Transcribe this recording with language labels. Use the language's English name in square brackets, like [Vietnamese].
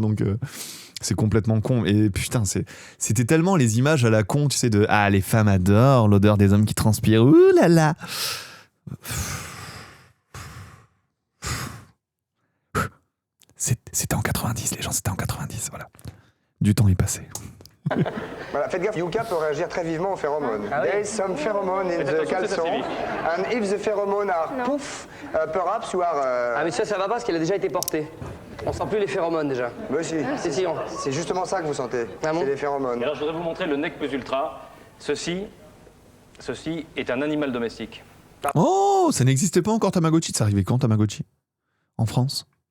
[French] Donc c'est complètement con. Et putain, c'était tellement les images à la con, tu sais, de ah, les femmes adorent l'odeur des hommes qui transpirent. Ouh là là. C'était en 90, les gens, c'était en 90, voilà. Du temps est passé. Voilà, faites gaffe, Yuka peut réagir très vivement aux phéromones. Ah oui. [English] There is some pheromone in the [French] attention, c'est caleçon, assez vite. [English] and if the pheromone are poof, perhaps you are... [French] Ah mais ça va pas parce qu'elle a déjà été portée. On sent plus les phéromones déjà. Mais si, Si, on... c'est justement ça que vous sentez, Ah bon c'est les phéromones. Et alors je voudrais vous montrer le nec plus ultra. Ceci est un animal domestique. Oh, ça n'existait pas encore Tamagotchi. Ça arrivait quand Tamagotchi? En France?